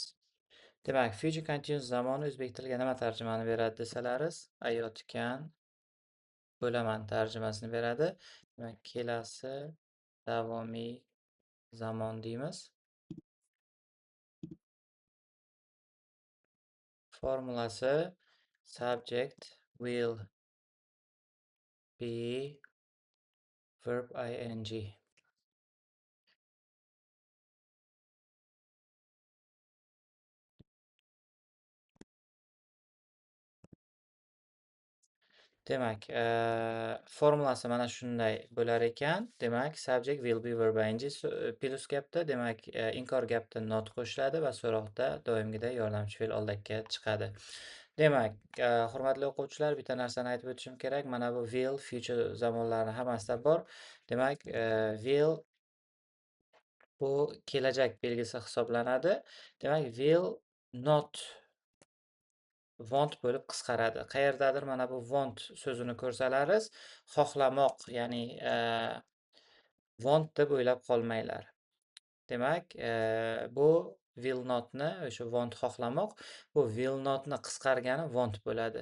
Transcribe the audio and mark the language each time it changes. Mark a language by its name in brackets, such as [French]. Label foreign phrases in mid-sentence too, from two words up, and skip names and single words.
[Uzbek] Demak, [English] Future Continuous [Uzbek] zamoni o'zbek tiliga nima tarjimani beradi desalaringiz, ayotgan bo'laman tarjimasini beradi. Demak, kelasi davomiy zamon deymiz. Formulasi [English] subject will be verb ing. [Uzbek] Demak, formulasi mana shunday bo'lar ekan. Demak, [English] subject will be verb ing plus [Uzbek] gapda, demak, inkor gapda not qo'shiladi va so'roqda doimgidek yordamchi fe'l oldakka chiqadi. Demak, hurmatli o'quvchilar, bitta narsani aytib o'tishim kerak. Mana bu will future zamonlarni hammasida bor. Demak, will bu kelajak belgisi hisoblanadi. Demak, [English] will not want [Uzbek] bo'lib qisqaradi. Qayerdadir mana bu want so'zini ko'rsalaringiz, xohlamoq, ya'ni want deb o'ylab qolmanglar. Demak, bu [English] will notni, [Uzbek] o'sha want xohlamoq, bu [English] will notni [Uzbek] qisqargani want bo'ladi.